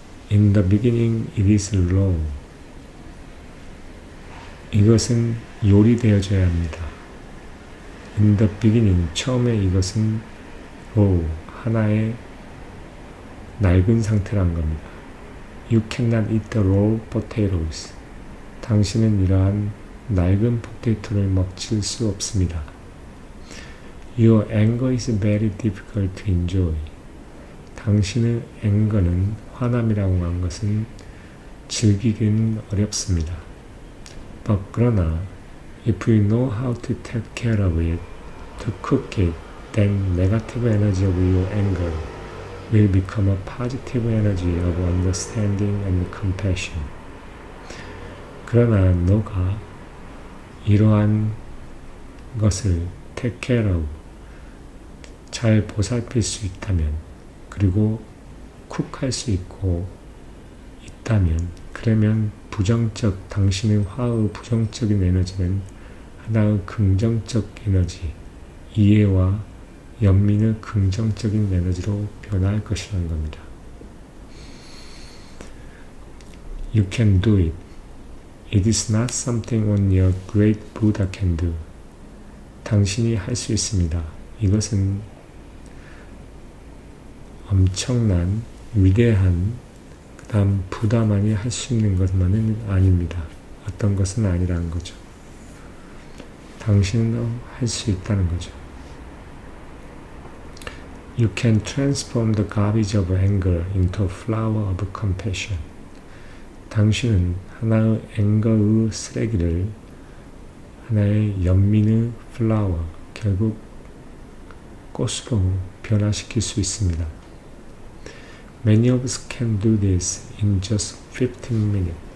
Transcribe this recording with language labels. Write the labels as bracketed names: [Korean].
[English] In the beginning, it is raw. [Korean] 이것은 요리되어져야 합니다. [English] In the beginning, [Korean] 처음에 이것은 raw, 하나의 낡은 상태란 겁니다. [English] You cannot eat the raw potatoes. [Korean] 당신은 이러한 낡은 포테이토를 먹칠 수 없습니다. [English] Your anger is very difficult to enjoy. [Korean] 당신의 앵거는 화남이라고 한 것은 즐기기는 어렵습니다. [English] But [Korean] 그러나 [English] if you know how to take care of it, to cook it, then negative energy of your anger will become a positive energy of understanding and compassion. [Korean] 그러나 너가 이러한 것을 [English] take care of, [Korean] 잘 보살필 수 있다면, 그리고 쿡할 수 있다면, 그러면 당신의 화의 부정적인 에너지는 하나의 긍정적 에너지, 이해와 연민의 긍정적인 에너지로 변할 것이라는 겁니다. [English] You can do it. It is not something only a great Buddha can do. [Korean] 당신이 할 수 있습니다. 이것은 엄청난 위대한 그 다음 부다만이 할 수 있는 것만은 아닙니다. 어떤 것은 아니라는 거죠. 당신은 할 수 있다는 거죠. [English] You can transform the garbage of anger into a flower of compassion. [Korean] 당신은 하나의 앵거의 쓰레기를 하나의 연민의 플라워, 결국 꽃으로 변화시킬 수 있습니다. [English] Many of us can do this in just 15 minutes.